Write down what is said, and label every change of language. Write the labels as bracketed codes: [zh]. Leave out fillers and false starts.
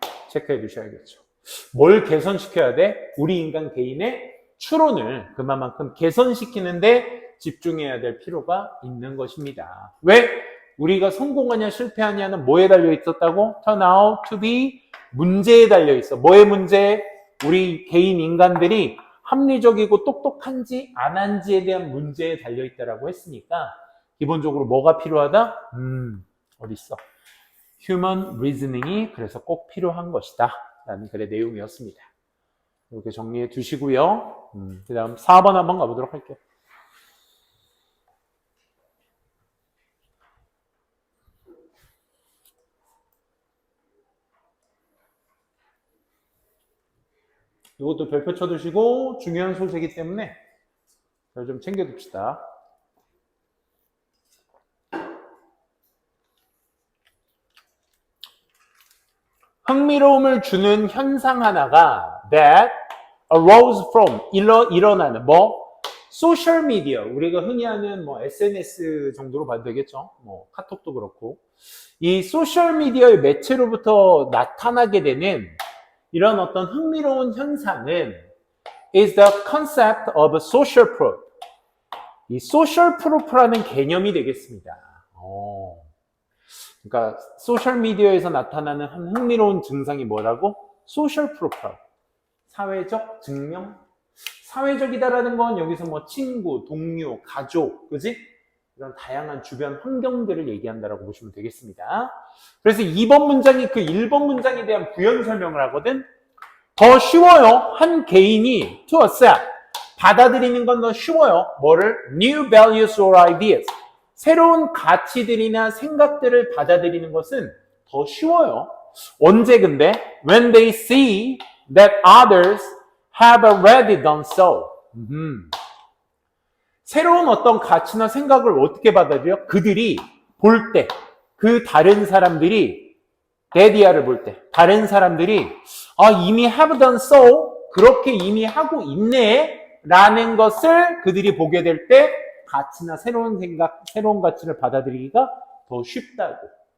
[ko] 체크해 두셔야겠죠. 뭘 개선시켜야 돼? 우리 인간 개인의 추론을 그만큼 개선시키는데 집중해야 될 필요가 있는 것입니다. 왜? 우리가 성공하냐 실패하냐는 뭐에 달려 있었다고? [en] turn out to be [ko] 문제에 달려 있어. 뭐의 문제? 우리 개인 인간들이 합리적이고 똑똑한지 안 한지에 대한 문제에 달려 있다라고 했으니까 기본적으로 뭐가 필요하다? 어디 있어? [en] human reasoning [ko] 이 그래서 꼭 필요한 것이다 라는 글의 내용이었습니다. 이렇게 정리해 두시고요. 그 다음 4번 한번 가보도록 할게요. 이것도 별표 쳐두시고 중요한 소재이기 때문에 좀 챙겨둡시다. 흥미로움을 주는 현상 하나가 [en] that arose from [ko] 일어나는 소셜 미디어, 우리가 흔히 하는 SNS 정도로 봐도 되겠죠. 카톡도 그렇고 이 소셜 미디어의 매체로부터 나타나게 되는 이런 어떤 흥미로운 현상은 [en] is the concept of social proof. [ko] 이 social proof라는 개념이 되겠습니다. 그러니까 소셜 미디어에서 나타나는 한 흥미로운 증상이 뭐라고? social proof. 사회적 증명. 사회적이다라는 건 여기서 뭐 친구, 동료, 가족, 그지? 이런 다양한 주변 환경들을 얘기한다라고 보시면 되겠습니다. 그래서 2번 문장이 그 1번 문장에 대한 부연 설명을 하거든. 더 쉬워요. 한 개인이 [en] to accept, [ko] 받아들이는 건 더 쉬워요. 뭐를? [en] New values or ideas. [ko] 새로운 가치들이나 생각들을 받아들이는 것은 더 쉬워요. 언제 근데? [en] When they see that others have already done so. [ko] 새로운 어떤 가치나 생각을 어떻게 받아들여? 그들이 볼 때, 그 다른 사람들이 데디아를 볼 때, 다른 사람들이 이미 [en] have done so, [ko] 그렇게 이미 하고 있네 라는 것을 그들이 보게 될 때 가치나 새로운 생각, 새로운 가치를 받아들이기가 더 쉽다고.